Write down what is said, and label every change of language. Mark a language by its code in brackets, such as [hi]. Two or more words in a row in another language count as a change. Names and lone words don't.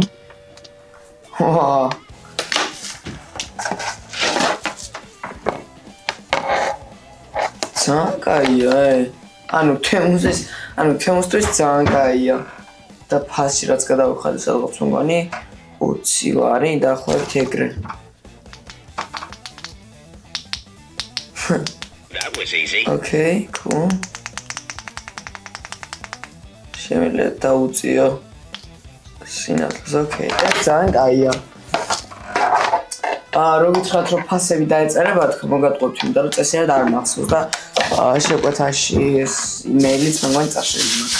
[ka] Wow. ძალიან კაია. ანუ თემისთვის ძალიან კაია. და ფასი რაც გადავიხადე სადღაც მგონი 20 ლარი დაახლოებით ეგრე. [en] That was easy. Okay, cool. [ka] შემიძლია დაუწიო სინათლეს, okay. ეს ძალიან კაია. რო გითხრათ რომ ფასები დაეწერებათ, მოგატყობთ, იმიტომ რომ წესიერ არ მახსოვს და შეკვეთაში ეს იმეილიც მგონი წაშლილი მაქვს.